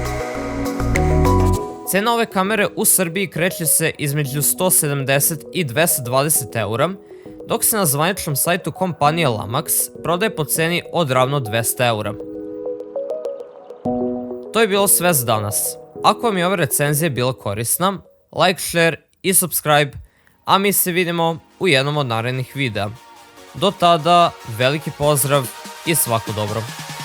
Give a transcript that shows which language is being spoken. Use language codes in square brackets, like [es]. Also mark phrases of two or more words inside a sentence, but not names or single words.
[sr] Cena ove kamere u Srbiji kreće se između 170 i 220 eura, dok se na zvaničnom sajtu kompanije Lamax prodaje po ceni od ravno 200 eura. To je bilo sve za danas. Ako vam je ova recenzija bila korisna, [en] like, share [sr] i subscribe, a mi se vidimo u jednom od narednih videa. Do tada, veliki pozdrav i svako dobro.